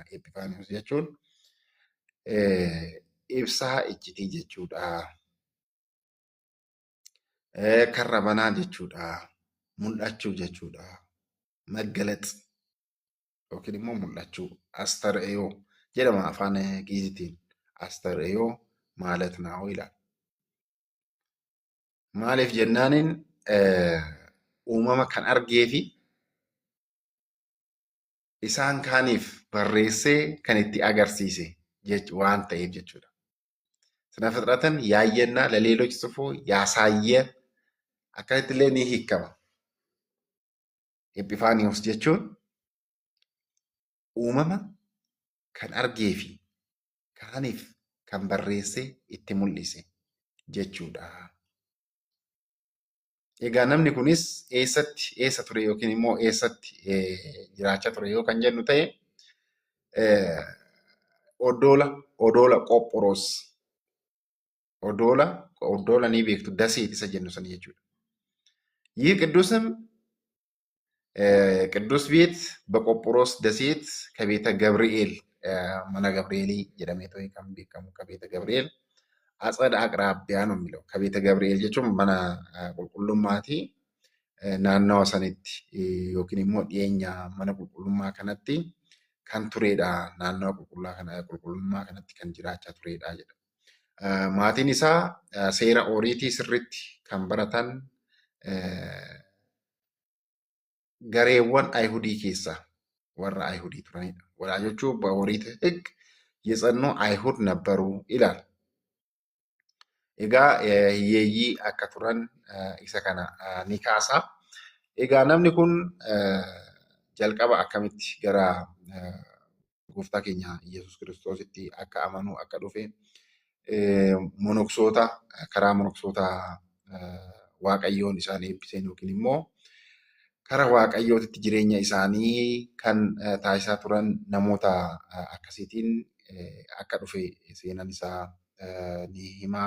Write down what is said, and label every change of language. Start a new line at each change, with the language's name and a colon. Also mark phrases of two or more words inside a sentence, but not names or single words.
Oromo: Epifaaniyoos jechuun ibsaa iccitii jechuudha. Karra banaa jechuudha. Mul'achuu jechuudha. Maggalax yookiin immoo mul'achuu. Astar'eeyoo jedhama afaan Giizitiin. Astar'eeyoo
Amharic: ማለት ነው ይላል።
Oromo: Maaliif jennaaniin uumama kan argee fi isaan kaaniif barreessee kan itti agarsiise waan ta'eef jechuudha.
Amharic: ስነ ፍጥረትን ያየና ለሌሎች ጽፎ ያሳየ
Oromo: akkasittillee ni hiikama. Epifaaniyoos jechuun uumama kan argee fi kaaniif kan barreessee itti mul'ise jechuudha. Egaa namni kunis eessa ture yookiin immoo eessatti jiraachaa ture yoo kan jennu ta'e odoola Qophoroos. Odoola ni beektu daseet isa jennu sana jechuudha.
Amharic: ይህ ቅዱስም ቅዱስ ቤት በቆጵሮስ ደሴት ከቤተ ገብርኤል መነ ገብርኤል
Oromo: jedhamee ta'e kan beekamu
Amharic: ከቤተ ገብርኤል አጸድ አቅራቢያ ነው የሚለው። ከቤተ ገብርኤል
Oromo: jechuun mana qulqullummaati. Naannawa sanitti yookiin immoo dhiyeenya mana qulqullummaa kanatti kan turedha. Naannawa qulqullummaa kanatti kan jiraachaa turedha jedha. Maatiin isaa seera ooriitii sirriitti kan baratan gareewwan Ayihudii keessaa warra Ayihudii turanidha.
Amharic: ወላጆቹ በኦሪት ሕግ የጸኑ አይሁድ ነበሩ ይላል።
Oromo: Egaa hiyyeeyyii akka turan isa kana ni kaasa. Egaa namni kun jalqaba akkamitti gara gooftaa keenya Yesuus Kiristoositti akka amanu akka dhufe monoksoota karaa monoksoota Waaqayyoon isaan eebbiseen yookiin immoo karaa Waaqayyootitti jireenya isaanii kan taasisaa turan namoota akkasiitiin akka dhufe seenaan isaa ni himaa.